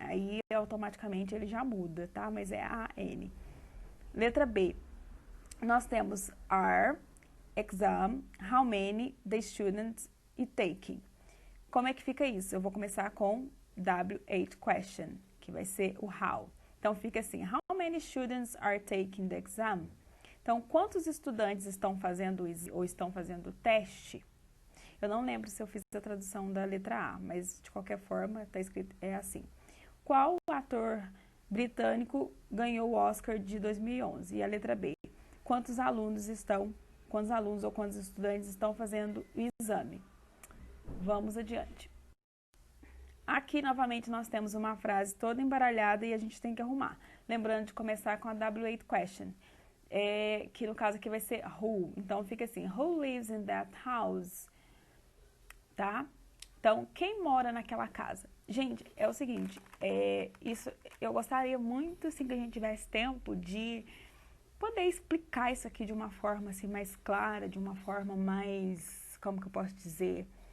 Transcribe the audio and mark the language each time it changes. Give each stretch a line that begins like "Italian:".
Portuguese: Aí automaticamente ele já muda, tá? Mas é AN. Letra B. Nós temos are, exam, how many the students e taking. Como é que fica isso? Eu vou começar com W8 question, que vai ser o how. Então, fica assim,
English: how many students are taking the exam?
Portuguese: Então, quantos estudantes estão fazendo ou estão fazendo o teste? Eu não lembro se eu fiz a tradução da letra A, mas de qualquer forma, está escrito, é assim. Qual ator britânico ganhou o Oscar de 2011? E a letra B, quantos alunos ou quantos estudantes estão fazendo o exame? Vamos adiante. Aqui, novamente, nós temos uma frase toda embaralhada e a gente tem que arrumar. Lembrando de começar com a W8 question, que no caso aqui vai ser who. Então, fica assim,
English: who lives in that house?
Portuguese: Tá? Então, quem mora naquela casa? Gente, é o seguinte, isso eu gostaria muito, assim, que a gente tivesse tempo de poder explicar isso aqui de uma forma, assim, mais clara, de uma forma mais, como que eu posso dizer?